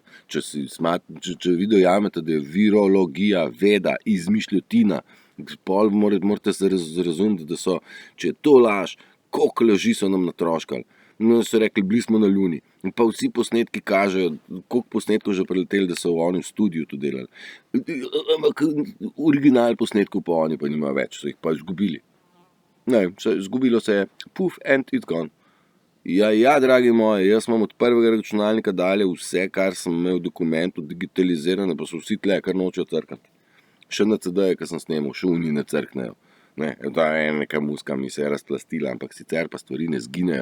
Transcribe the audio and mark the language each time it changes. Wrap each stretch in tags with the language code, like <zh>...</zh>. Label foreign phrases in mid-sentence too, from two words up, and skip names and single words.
<sl>Če vi dojamete, da je virologija, veda, izmišljotina, pol morate se razumeti, da so, če je to laž, koliko laži so nam natroškali. No, so rekli, bili smo na Luni. In pa vsi posnetki kažejo, koliko posnetkov že preleteli, da so oni v studiu to delali. Ampak original posnetkov pa oni pa nimajo več, so jih pa izgubili. Ne, izgubilo se je, puf,</sl> <en>and it's gone.</en> <sl>Ja, dragi moji, jaz imam od prvega računalnika dalje vse, kar sem imel v dokumentu, digitalizirano, pa so vsi tle, kar nočejo crkati. Še na CD-je, ki sem snemal, še oni ne crknejo. Ne, ta je neka muska mi se je razplastila, ampak sicer pa stvari ne zginejo.</sl>